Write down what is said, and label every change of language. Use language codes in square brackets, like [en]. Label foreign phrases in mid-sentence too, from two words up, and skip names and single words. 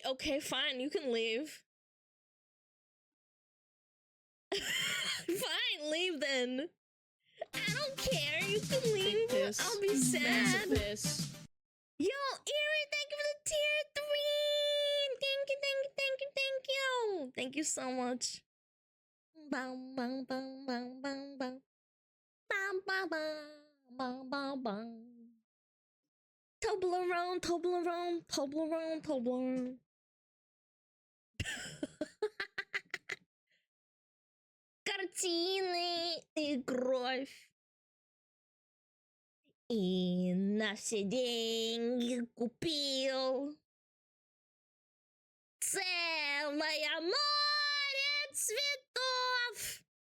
[en] Okay, fine, you can leave. Fine, leave then. I don't care, you can leave. I'll be sad. This. Yo, Erin, thank you for the tier 3! Thank you, thank you, thank you, thank you! Thank you so much. Bum, bum, bum, bum, bum, bum. Bum, bum, bum, bum, bum, bum. Toblerone, Toblerone, Toblerone, Toblerone. [ru] Картины и кровь. И на все деньги купил целое море цветов.